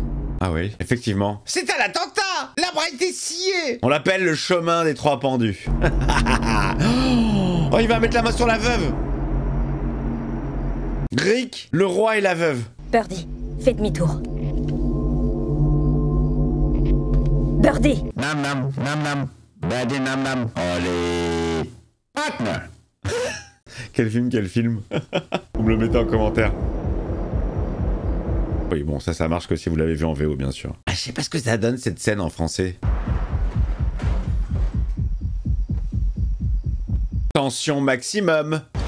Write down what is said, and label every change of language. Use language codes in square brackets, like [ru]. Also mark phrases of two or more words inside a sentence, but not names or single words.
[fr] Ah oui, effectivement. C'est un attentat! L'arbre a été scié! On l'appelle le chemin des trois pendus. Oh, il va mettre la main sur la veuve! Rick, le roi et la veuve. Birdie, fais demi-tour. Birdie! Nam nam, nam nam, Birdie nam nam, allez, partner. Quel film? Vous me le mettez en commentaire. Oui, bon, ça marche que si vous l'avez vu en VO, bien sûr. Ah, je sais pas ce que ça donne, cette scène en français. Tension maximum.